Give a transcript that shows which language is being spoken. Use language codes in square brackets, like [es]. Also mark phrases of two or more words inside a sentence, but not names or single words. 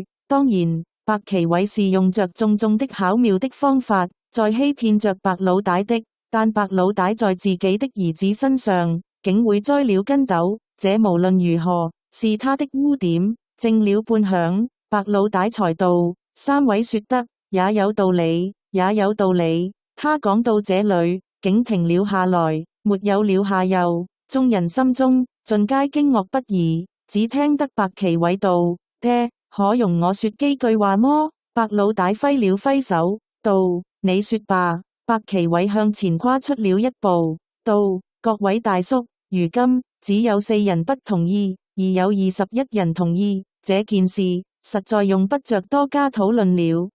[zh] 當然，白奇偉是用着重重的巧妙的方法在欺騙着白老大的，但白老大在自己的兒子身上竟會栽了跟斗，這無論如何是他的污點。靜了半晌，白老大才道：三位說得也有道理，也有道理。他講到這裏竟停了下來，沒有了下頢。眾人心中盡皆驚愕不已，只聽得白奇偉道：爹，可容我說幾句話麼？白老大揮了揮手道：你說吧。白奇偉向前跨出了一步，道：各位大叔，如今只有4人不同意，而有21人同意，這件事實在用不着多加討論了。